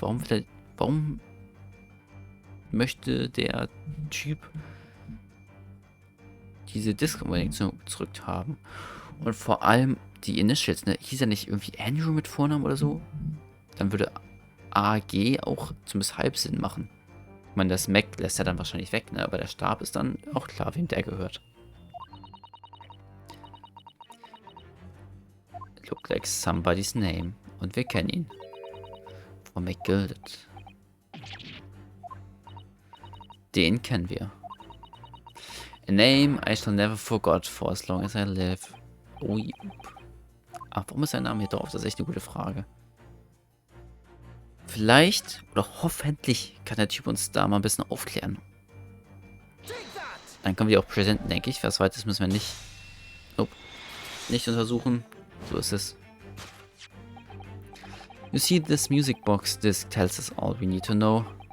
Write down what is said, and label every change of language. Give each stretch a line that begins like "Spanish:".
German: Warum möchte der Typ diese Disk unbedingt zurückhaben? Und vor allem die Initials, ne? Hieß er nicht irgendwie Andrew mit Vornamen oder so? Dann würde AG auch zumindest halb Sinn machen. Ich meine, das Mac lässt er dann wahrscheinlich weg, ne? Aber der Stab ist dann auch klar, wem der gehört.
English: Look like somebody's name.
German: Und wir kennen ihn. Von McGilded. Den kennen wir.
English: A name I shall never forget for as long as I live.
German: Oh, ach, warum ist sein Name hier drauf? Das ist echt eine gute Frage. Vielleicht oder hoffentlich kann der Typ uns da mal ein bisschen aufklären. Dann können wir auch präsenten, denke ich. Was weiteres müssen wir nicht untersuchen. So ist es.
English: You see, this music box disc tells us all we need to know.